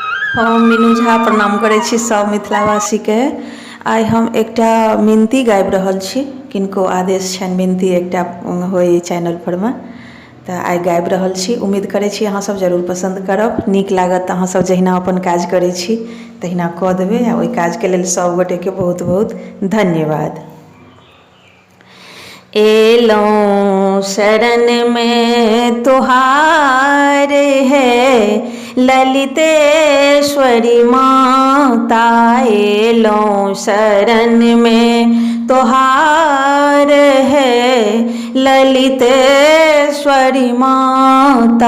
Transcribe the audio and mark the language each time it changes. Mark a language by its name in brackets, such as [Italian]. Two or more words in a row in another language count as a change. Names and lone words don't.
[Maithili] हम मीनू झा प्रणाम करै छी सब मिथिलावासी के। आइ हम एकटा मिनती गाबि रहल छी, किनको आदेश छनि मिनती एकटा होय चैनल पर में, तऽ आइ गाबि रहल छी। उम्मीद करै छी अहाँ सब जरूर पसंद करब, नीक लागत। अहाँ सब जहिना अपन काज करै छी तहिना कऽ देबै, आ ओहि काज के लेल सब गोटे के बहुत बहुत धन्यवाद। एलौं शरण में तोहार है ललितेश्वरी माता, एलौं शरण में तोहार है ललितेश्वरी माता।